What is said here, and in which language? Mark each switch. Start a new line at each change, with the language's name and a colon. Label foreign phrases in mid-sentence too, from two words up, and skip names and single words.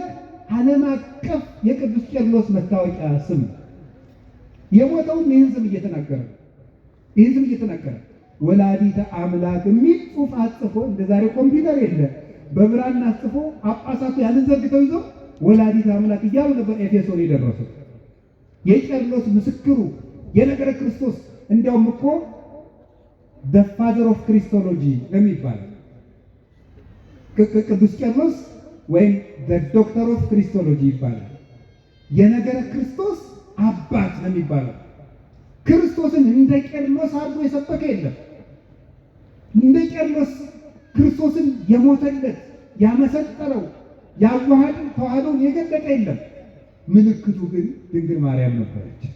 Amharic: ዓለም አቀፍ የቅዱስ ቄርሎስ መታወቂያ ስም። የሞተውን ይህን ስም እየተናገረ ወላዲተ አምላክ የሚል ጽሑፍ አጽፎ እንደ ዛሬ ኮምፒውተር የለ በብራና አጽፎ ጳጳሳቱ ያንን ዘርግተው ይዘው ወላዲተ አምላክ እያሉ ነበር ኤፌሶን የደረሱት። የቄርሎስ ምስክሩ የነገረ ክርስቶስ እንዲያውም እኮ
English: the father of Christology
Amharic: ለሚባል ቅዱስ ቄርሎስ ወይም
English: the doctor of Christology
Amharic: ይባላል። የነገረ ክርስቶስ አባት ነው የሚባለው። ክርስቶስን እንደ ቄርሎስ አድርጎ የሰበከ የለም። እንደ ቄርሎስ ክርስቶስን የሞተለት ያመሰጠረው ያዋሃደው ተዋህዶን የገለጠ የለም። ምልክቱ ግን ድንግል ማርያም ነበረች።